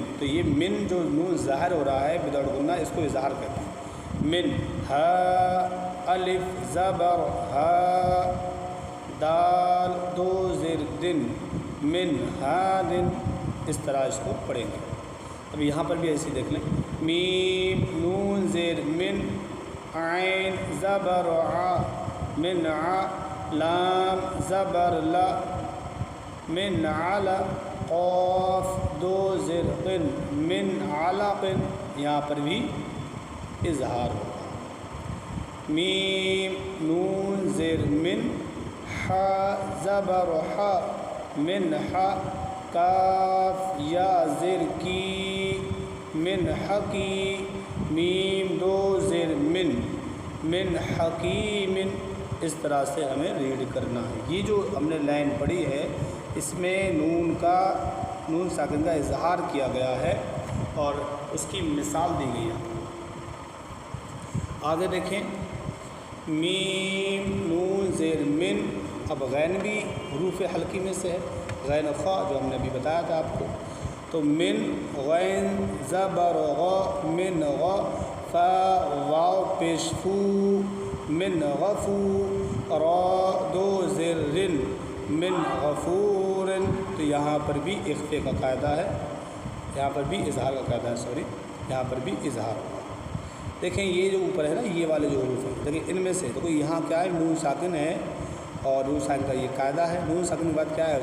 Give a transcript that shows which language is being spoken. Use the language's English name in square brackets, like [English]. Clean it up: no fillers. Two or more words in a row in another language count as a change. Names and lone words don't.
[Urdu] تو یہ من جو نون ظاہر ہو رہا ہے وداؤٹ گننا، اس کو اظہار کہتے ہیں۔ من ہا الف زبر ہا، دال دو زر دن، [Arabic] من ہادن، [Urdu] اس طرح اس کو پڑھیں گے۔ اب یہاں پر بھی ایسے دیکھ لیں، میم نون زیر من، عین زبر ع من ع، لام زبر لا من علا، قاف دو زر قن [Arabic] من علق، [Urdu] یہاں پر بھی اظہار ہوگا۔ میم نون زیر من، ح زبر ح من ح، کاف یا زر کی من حکی، میم دو زر [Arabic] من حکیم، [Urdu] اس طرح سے ہمیں ریڈ کرنا ہے۔ یہ جو ہم نے لائن پڑھی ہے اس میں نون ساکن کا اظہار کیا گیا ہے اور اس کی مثال دی گئی ہے۔ آگے دیکھیں، میم نون زیر من، اب غین بھی حروف حلقی میں سے ہے، غین خا جو ہم نے ابھی بتایا تھا آپ کو۔ تو من غین زبر غ من غ، فا واو پیش فو من غفو، را دو زر رن [Arabic] من غفور، [Urdu] تو یہاں پر بھی اخفے کا قاعدہ ہے، یہاں پر بھی اظہار کا قاعدہ ہے، یہاں پر بھی اظہار ہوگا۔ دیکھیں یہ جو اوپر ہے نا، یہ والے جو حروف ہیں، دیکھیں ان میں سے دیکھو یہاں کیا ہے؟ نون ساکن ہے، اور نون ساکن کا یہ قاعدہ ہے۔ نون ساکن کے بعد کیا ہے؟